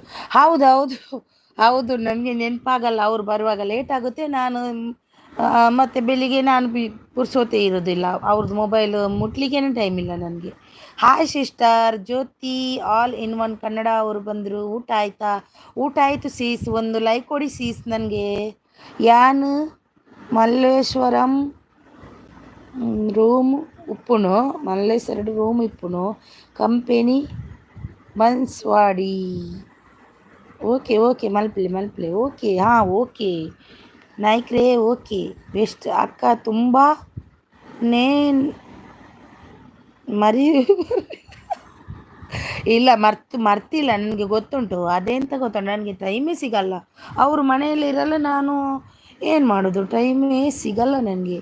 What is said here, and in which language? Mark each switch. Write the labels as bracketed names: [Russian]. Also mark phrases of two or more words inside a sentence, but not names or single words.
[Kannada] ಹೌದು ನನಗೆ ನೆನಪಾಗಲ್ಲ, ಅವ್ರು ಬರುವಾಗ ಲೇಟ್ ಆಗುತ್ತೆ. ನಾನು ಮತ್ತು ಬೆಳಿಗ್ಗೆ ನಾನು ಪುರ್ಸೋತೆ ಇರೋದಿಲ್ಲ, ಅವ್ರದ್ದು ಮೊಬೈಲ್ ಮುಟ್ಲಿಕ್ಕೇನೆ ಟೈಮ್ ಇಲ್ಲ ನನಗೆ. ಹಾಯ್ ಸಿಸ್ಟರ್ ಜ್ಯೋತಿ ಆಲ್ ಇನ್ ಒನ್ ಕನ್ನಡ ಅವರು ಬಂದರು. ಊಟ ಆಯಿತಾ? ಊಟ ಆಯಿತು ಸೀಸ್. ಒಂದು ಲೈಕ್ ಕೊಡಿ ಸೀಸ್ ನನಗೆ. [Tulu] ಯಾನ್ ಮಲ್ಲೇಶ್ವರಂ ರೂಮ್ ಉಪ್ಪುನು, ಮಲ್ಲೇಶ್ವರಡು ರೂಮ್ ಇಪ್ಪುನು, ಕಂಪೆನಿ ಬನ್ಸ್ವಾಡಿ. [English] okay okay [Tulu] ಮಲ್ಪಲೆ ಮಲ್ಪಲೆ ಓಕೆ. [Kannada] ಹಾಂ ಓಕೆ ನಾಯ್ಕ್ರೇ ಓಕೆ ಬೆಸ್ಟ್ ಅಕ್ಕ. ತುಂಬ ನೇನ್ ಮರಿ ಇಲ್ಲ ಮರ್ತಿಲ್ಲ, ನನಗೆ ಗೊತ್ತುಂಟು. ಅದೆಂತ ಗೊತ್ತುಂಟು, ನನಗೆ ಟೈಮೇ ಸಿಗಲ್ಲ. ಅವರು ಮನೆಯಲ್ಲಿ ಇರಲ್ಲ, ನಾನು ಏನು ಮಾಡೋದು, ಟೈಮೇ ಸಿಗಲ್ಲ ನನಗೆ.